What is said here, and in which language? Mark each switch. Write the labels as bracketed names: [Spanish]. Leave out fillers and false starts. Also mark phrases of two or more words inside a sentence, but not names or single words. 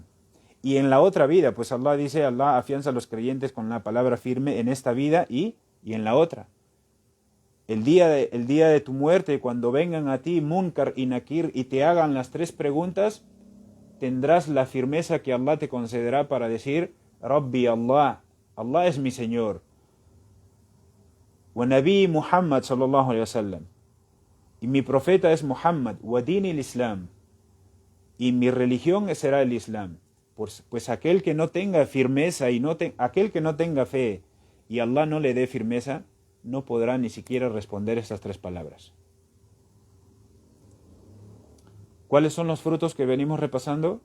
[Spanish] Y en la otra vida, pues Allah dice, Allah afianza a los creyentes con la palabra firme en esta vida y en la otra. El día de tu muerte, cuando vengan a ti Munkar y Nakir y te hagan las 3 preguntas, tendrás la firmeza que Allah te concederá para decir, [Arabic] ربي الله, [Spanish] Allah es mi Señor. [Arabic] ونبي محمد صلى الله عليه وسلم. [Spanish] Y mi profeta es Muhammad, [Arabic] وديني الإسلام. [Spanish] Y mi religión será el Islam. Pues aquel que no tenga firmeza aquel que no tenga fe y Allah no le dé firmeza, no podrá ni siquiera responder estas 3 palabras. ¿Cuáles son los frutos que venimos repasando?